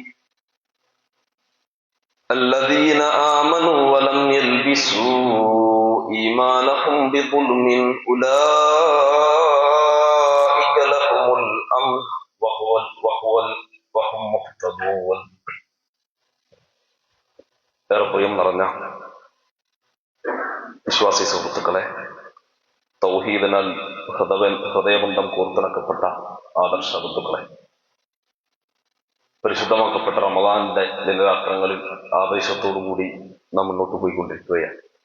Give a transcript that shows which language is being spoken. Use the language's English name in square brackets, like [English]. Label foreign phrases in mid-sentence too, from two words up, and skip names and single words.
[Arabic] الذين آمنوا ولم يلبسوا إيمانهم بظلم أولئك لهم الأمن وهم مهتدون. [Malayalam] ഏറെപ്രിയം നിറഞ്ഞ വിശ്വാസി സുഹൃത്തുക്കളെ, തൗഹീദിനാൽ ഹൃദയബന്ധം കോർത്തിണക്കപ്പെട്ട ആദർശ ബന്ധുക്കളെ, പരിശുദ്ധമാക്കപ്പെട്ട റമദാനിന്റെ ദിനരാത്രങ്ങളിൽ ആവേശത്തോടുകൂടി നാം മുന്നോട്ട് പോയിക്കൊണ്ടിരിക്കുകയാണ്.